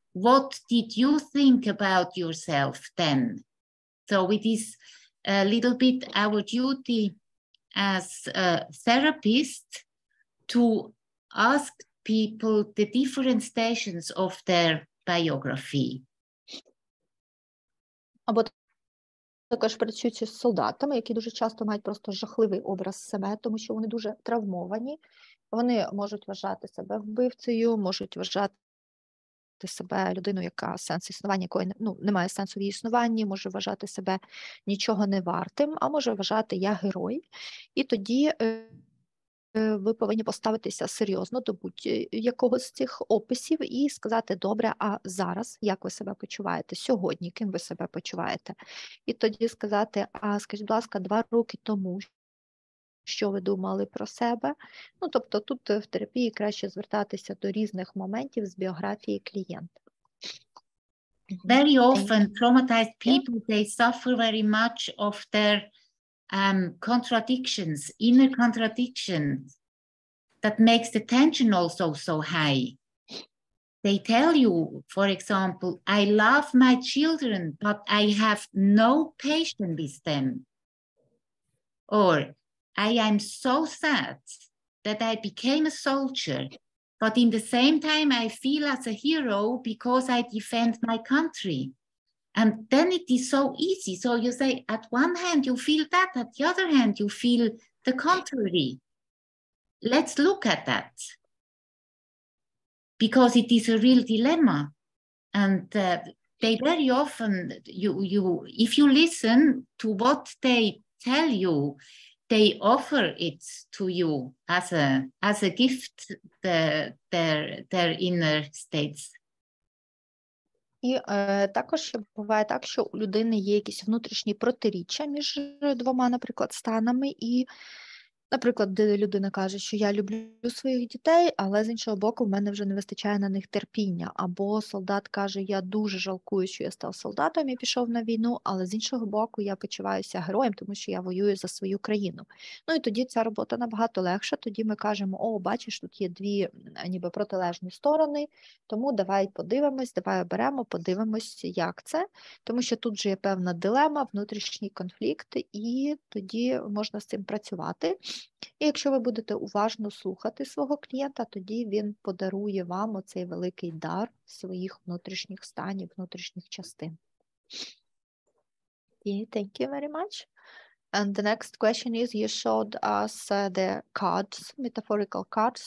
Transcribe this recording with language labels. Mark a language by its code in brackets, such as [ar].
[en] What did you think about yourself then? So it is a little bit our duty as a therapist to ask people the different stations of their biography. [uk] Або також працюючи з солдатами, які дуже часто мають просто жахливий образ себе, тому що вони дуже травмовані. Вони можуть вважати себе вбивцею, можуть вважати себе людиною, яка сенс існування, якої немає сенсу в її існуванні, може вважати себе нічого не вартим, а може вважати я герой. І тоді ви повинні поставитися серйозно до будь-якого з цих описів і сказати, добре, а зараз як ви себе почуваєте? Сьогодні ким ви себе почуваєте? І тоді сказати, а скажіть, будь ласка, 2 роки тому, що ви думали про себе? Ну, тобто тут в терапії краще звертатися до різних моментів з біографії клієнта. [en] Very often traumatized people, they suffer very much of their contradictions, inner contradictions, that makes the tension also so high. They tell you, for example, I love my children, but I have no patience with them. Or I am so sad that I became a soldier, but in the same time I feel as a hero because I defend my country. And then it is so easy. So you say, at one hand, you feel that, at the other hand, you feel the contrary. Let's look at that. Because it is a real dilemma. And they very often, if you listen to what they tell you, they offer it to you as a gift, their inner states. [uk] І також буває так, що у людини є якісь внутрішні протиріччя між 2, наприклад, станами, і, наприклад, людина каже, що я люблю своїх дітей, але з іншого боку в мене вже не вистачає на них терпіння. Або солдат каже, я дуже жалкую, що я став солдатом і пішов на війну, але з іншого боку я почуваюся героєм, тому що я воюю за свою країну. Ну і тоді ця робота набагато легша, тоді ми кажемо, о, бачиш, тут є 2 ніби протилежні сторони, тому давай подивимось, давай оберемо, подивимось, як це, тому що тут же є певна дилема, внутрішній конфлікт, і тоді можна з цим працювати. І якщо ви будете уважно слухати свого клієнта, тоді він подарує вам оцей великий дар своїх внутрішніх станів, внутрішніх частин. [en] Thank you very much. And the next question is, you showed us the cards, metaphorical cards.